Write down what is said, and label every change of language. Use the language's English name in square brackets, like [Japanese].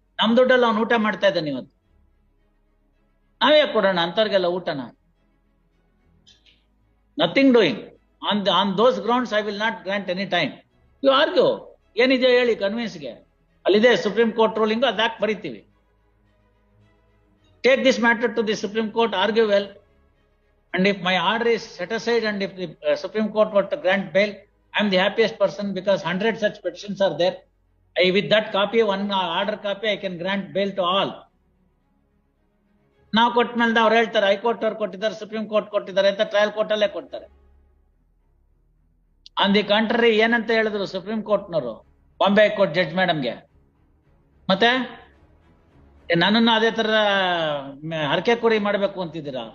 [Kannada] ನಮ್ ದುಡ್ಡಲ್ಲಿ ಅವ್ನು ಊಟ ಮಾಡ್ತಾ ಇದ್ದಾನೆ ಇವತ್ತು, ನಾವೇ ಕೊಡೋಣ ಅಂತವ್ರಿಗೆಲ್ಲ ಊಟನ. [English] Nothing doing on those grounds I will not grant any time. You argue. [Kannada] ಏನಿದೆ ಹೇಳಿ ಕನ್ವಿನ್ಸ್ಗೆ, ಅಲ್ಲಿದೆ supreme court ruling, ಅದಾಕ್ ಬರೀತೀವಿ. [English] Take this matter to the Supreme Court, argue well, and if my order is set aside and if the Supreme Court were to grant bail, I am the happiest person because 100 such petitions are there. With that copy, one order copy, I can grant bail to all. [Kannada] ನಾವು ಕೊಟ್ಮೇಲೆ ಅವ್ರು ಹೇಳ್ತಾರೆ high court ಅವ್ರು ಕೊಟ್ಟಿದ್ದಾರೆ, supreme court ಕೊಟ್ಟಿದ್ದಾರೆ ಅಂತ trial court ಅಲ್ಲೇ ಕೊಡ್ತಾರೆ. ಆನ್ ದಿ ಕಾಂಟ್ರರಿ ಏನಂತ ಹೇಳಿದ್ರು ಸುಪ್ರೀಂ ಕೋರ್ಟ್ನವರು ಬಾಂಬೆ ಹೈಕೋರ್ಟ್ ಜಡ್ಜ್ ಮೇಡಮ್ಗೆ, ಮತ್ತೆ ನನ್ನನ್ನು ಅದೇ ತರ ಹರಕೆ ಕುರಿ ಮಾಡ್ಬೇಕು ಅಂತಿದ್ದೀರಾ?